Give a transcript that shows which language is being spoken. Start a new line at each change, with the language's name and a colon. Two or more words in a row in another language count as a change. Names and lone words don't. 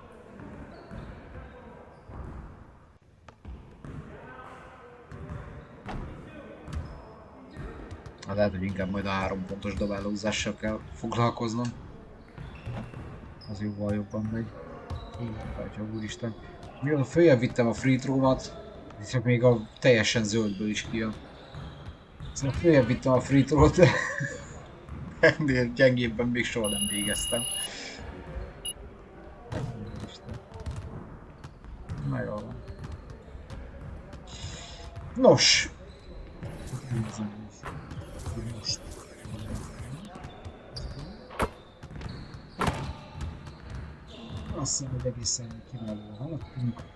Hungarian: Hát lehet, hogy inkább majd a 3 pontos dobálózással kell foglalkoznom. Az jóval jobban megy. Atya úristen. Mióta följebb vittem a
English: free throw-
Hungarian: mat, csak még a teljesen zöldből is kijön. Szóval följebb vittem a
English: free throw-
Hungarian: t, ennél gyengébben még soha nem végeztem. Na jól van. Nos! Azt hiszem, hogy egészen kiválóan haladtunk.